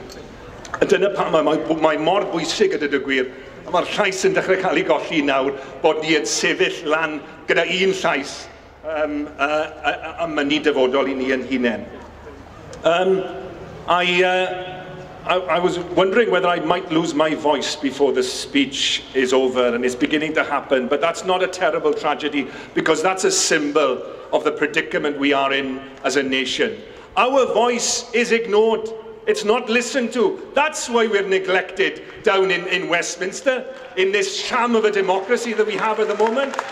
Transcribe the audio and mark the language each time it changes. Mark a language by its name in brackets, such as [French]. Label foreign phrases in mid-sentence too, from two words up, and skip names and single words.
[Welsh] Dyna pam mae mor bwysig gyda dy gwir, a mae'r llais yn dechrau cael ei golli nawr bod ni yn sefyll lan gyda un llais a mynnu dyfodol i ni yn hunain. [English] I was wondering whether I might lose my voice before the speech is over, and it's beginning to happen, but that's not a terrible tragedy because that's a symbol of the predicament we are in as a nation. Our voice is ignored. It's not listened to. That's why we're neglected down in Westminster, in this sham of a democracy that we have at the moment.